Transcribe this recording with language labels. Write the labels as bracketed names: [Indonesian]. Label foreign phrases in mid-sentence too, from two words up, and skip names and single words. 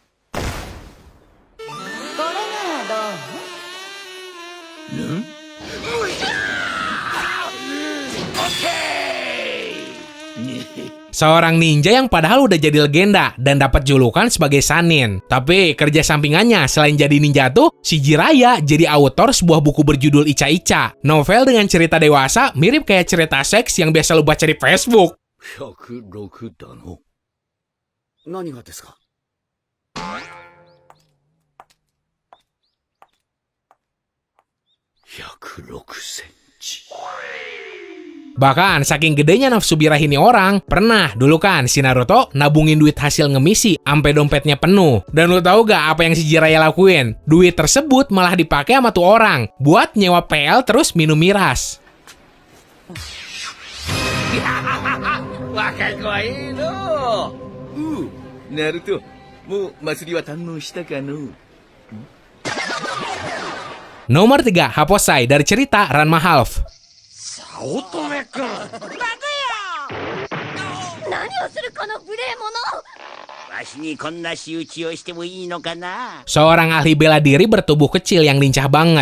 [Indonesian] Seorang ninja yang padahal udah jadi legenda dan dapat julukan sebagai Sannin. Tapi kerja sampingannya selain jadi ninja tuh, si Jiraiya jadi autor sebuah buku berjudul Icha Icha. Novel dengan cerita dewasa mirip kayak cerita seks yang biasa lu baca di Facebook. [Japanese] 106だの。何がですか? [Indonesian] Bahkan saking gedenya nafsu birahi orang, pernah dulu kan si Naruto nabungin duit hasil ngemisi sampai dompetnya penuh. Dan lu tahu gak apa yang si Jiraiya lakuin? Duit tersebut malah dipakai sama tuh orang buat nyewa PL terus minum miras. [Japanese] ナルト、もう祭りは堪能したかの? [Indonesian] Nomor 3, Happosai dari cerita Ranma Half. Seorang ahli bela diri bertubuh kecil yang lincah banget.